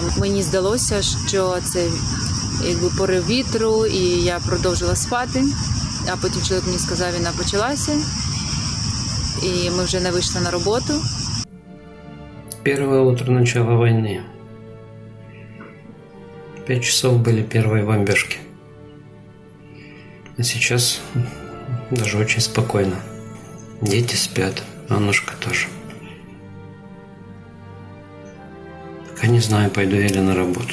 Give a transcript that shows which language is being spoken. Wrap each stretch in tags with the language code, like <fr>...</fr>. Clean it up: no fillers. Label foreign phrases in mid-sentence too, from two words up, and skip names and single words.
<uk>Мені здалося, що це якби порив вітру, і я продовжила спати. А потім чоловік мені сказав, війна почалася, і ми вже не вийшли на роботу.</uk> <ru>Первое утро начала войны. 5 часов были первые бомбежки. А сейчас даже очень спокойно. Дети спят, Аннушка тоже. Пока не знаю, пойду я ли на работу.</ru>